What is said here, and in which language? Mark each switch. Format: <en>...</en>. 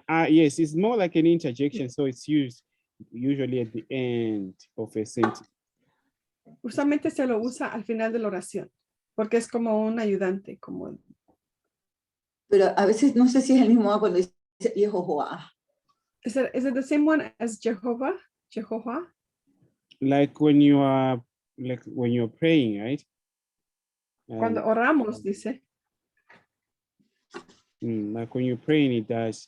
<en>Yes, it's more like an interjection, so it's used usually at the end of a sentence.</en> <es>Usualmente se lo usa al final de la oración, porque es como un ayudante, como Pero a veces no sé si es el mismo cuando dice Jehová.</es> <en>is it the same one as Jehovah? Jehovah? Like when you're praying, right?</en> <es>Cuando oramos, dice.</es> <en>Like when you're praying, it does.</en>